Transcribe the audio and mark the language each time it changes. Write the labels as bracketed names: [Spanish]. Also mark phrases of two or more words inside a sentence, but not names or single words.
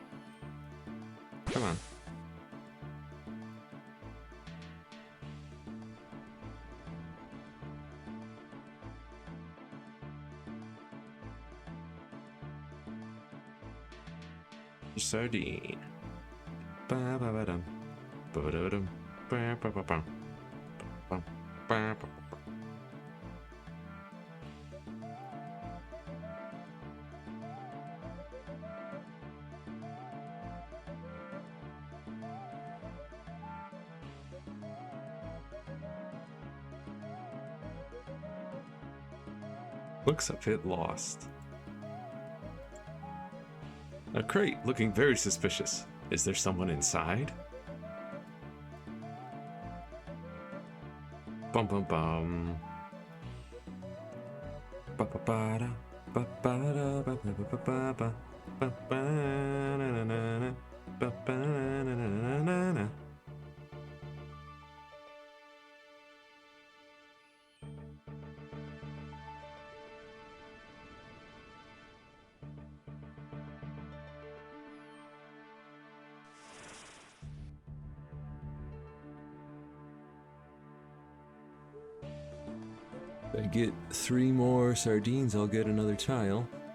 [English] Come on. Sardine. Ba ba ba dum. Ba ba da dum. Ba ba ba bum. Bum. Ba ba. Looks a bit lost. A crate looking very suspicious. Is there someone inside? Bum bum bum. Ba ba ba da ba ba da ba ba ba ba ba ba ba na na na na ba ba na na na na na. If I get 3 more sardines, I'll get another tile.